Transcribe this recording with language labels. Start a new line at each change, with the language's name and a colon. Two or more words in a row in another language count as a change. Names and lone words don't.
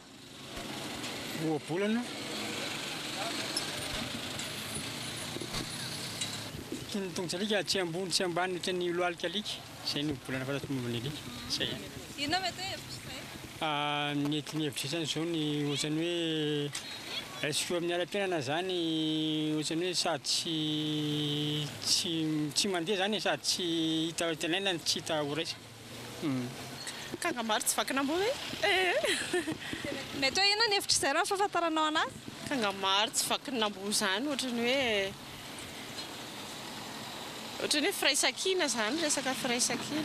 Malagasy: Ohabolana ny tongotra alika tsy ambony tsy ambany ohatran'ny lohalika alika izay ny ohabolana fantatro momba ny alika zay ihany. Inona mety hoe hevitry zay? Mety ny hevitry zany zao ny ohatran'ny hoe
French: est-ce que
Malagasy: amin'ny ara-piainana zany ohatran'ny hoe sady tsy mandeha zany sady tsy hita tenenana tsy hita ho raisy. Kanga maro tsy vakina amboa hoe? Mety hoe inona ny hevitry zay raha ny fahafantaranao anazy? Kanga maro tsy vakina amboa zany ohatran'ny hoe firaisan-kina zany resaka firaisan-kina.